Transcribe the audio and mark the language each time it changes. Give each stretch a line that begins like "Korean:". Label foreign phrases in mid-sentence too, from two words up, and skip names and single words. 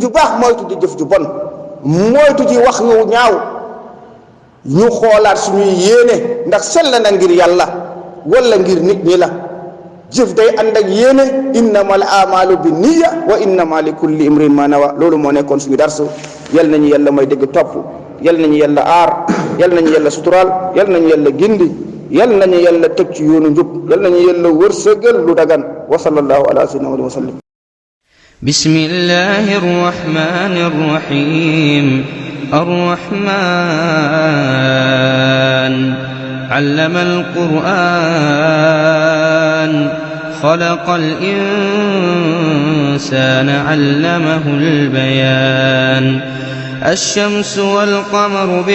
Wolof: ju baax moytu di jëf ju bon moytu ci wax yu ñaaw ñu xoolaat suñuy yéene ndax sell na ngir yàlla wala ngir nit ñi la jëf day ànd ak yéene
Arabic: إنما الأعمال بالنية وإنما لكل امرئ ما نوى
Wolof: loolu moo nekkoon suñu darsu yal nañu yàlla may dégg topp yal nañu yàlla aar yal nañu yàlla suturaal yal nañu yàlla gindi yal nañu yàlla teg ci yoonu njub yal nañu yàlla wërsëgal lu dagan
Arabic: وصلى الله على سيدنا وسلم. بسم الله الرحمن الرحيم الرحمن علم القرآن خلق الإنسان علمه البيان الشمس والقمر